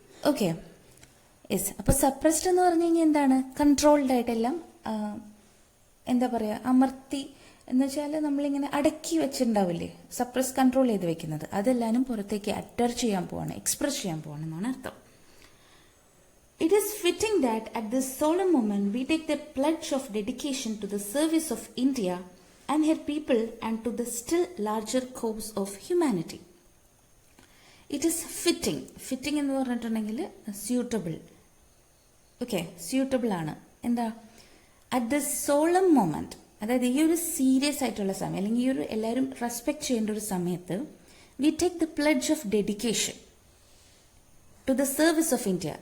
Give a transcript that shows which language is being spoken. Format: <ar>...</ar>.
<ml>Okay, yes. അപ്പോൾ suppressed എന്ന് പറഞ്ഞു കഴിഞ്ഞാൽ എന്താണ്, കൺട്രോൾഡ് ആയിട്ടെല്ലാം എന്താ പറയുക, അമർത്തി എന്ന് വെച്ചാൽ നമ്മളിങ്ങനെ അടക്കി വെച്ചിട്ടുണ്ടാവില്ലേ, സപ്രസ്, കൺട്രോൾ ചെയ്ത് വെക്കുന്നത്, അതെല്ലാനും പുറത്തേക്ക് അറ്റർ ചെയ്യാൻ പോവാണ്, എക്സ്പ്രസ് ചെയ്യാൻ പോവാണ് എന്നാണ് അർത്ഥം.</ml> <en>It is fitting that at this solemn moment we take the pledge of dedication to the service of India and her people and to the still larger cause of humanity. It is fitting.</en> <ml>Fitting എന്ന് പറഞ്ഞിട്ടുണ്ടെങ്കിൽ suitable. Okay, suitable ആണ്. എന്താ,</ml> <en>at the solemn moment,</en> <ml>അതായത് ഈ ഒരു serious ആയിട്ടുള്ള സമയം, അല്ലെങ്കിൽ ഈ ഒരു എല്ലാവരും റെസ്പെക്ട് ചെയ്യേണ്ട ഒരു സമയത്ത്,</ml> <en>We take the pledge of dedication to the service of India.</en>